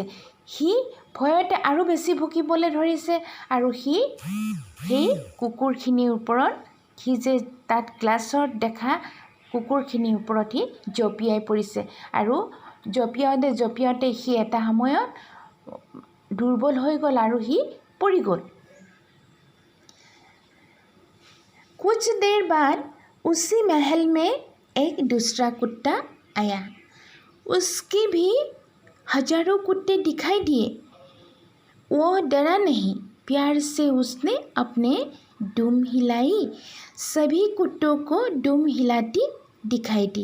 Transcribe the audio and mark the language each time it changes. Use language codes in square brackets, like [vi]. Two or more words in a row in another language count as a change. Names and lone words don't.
[as] সি ভয়তে আৰু বেছি ভুকিবলৈ ধৰিছে আৰু সি সেই কুকুৰখিনিৰ ওপৰত, সি যে তাত গ্লাছত দেখা কুকুৰখিনিৰ ওপৰত সি জঁপিয়াই পৰিছে। আৰু জঁপিয়াওঁতে সি এটা সময়ত দুৰ্বল হৈ গ'ল আৰু সি পৰি গ'ল। [hi] कुछ देर बाद उसी महल में एक दूसरा कुत्ता आया। उसके भी हजारों कुत्ते दिखाई दिए। वो डरा नहीं, प्यार से उसने अपने दुम हिलाई, सभी कुत्तों को दुम हिलाती दिखाई दी।